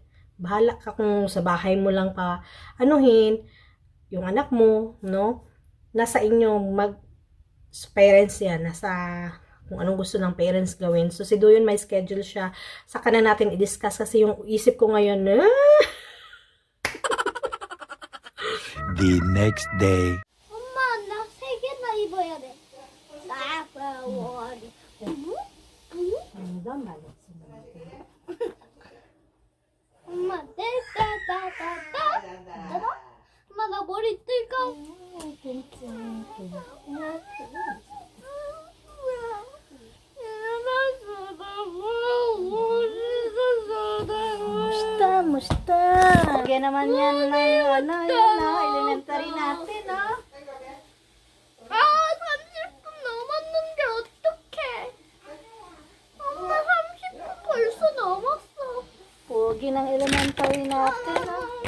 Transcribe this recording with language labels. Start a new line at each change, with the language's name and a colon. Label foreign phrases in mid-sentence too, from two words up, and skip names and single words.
Filipino: Bahala ka kung sa bahay mo lang pa anuhin yung anak mo, no? Nasa inyong parents yan, nasa kung anong gusto ng parents gawin. So si Doyon may schedule siya. Saka na natin i-discuss kasi yung isip ko ngayon,
English: The next day.
Korean: 엄마, 나 세 개나 입어야 돼. 나빠워리. 엄마, 따따따따따. 엄마, 나 머리 뜰까?
Filipino: Musta? Kaya naman yan na yung elementary natin, no?
Korean: 아, 30분 넘었는데 어떡해? 엄마, 30분 벌써 넘었어.
Filipino: Pogi ng elementary natin, no?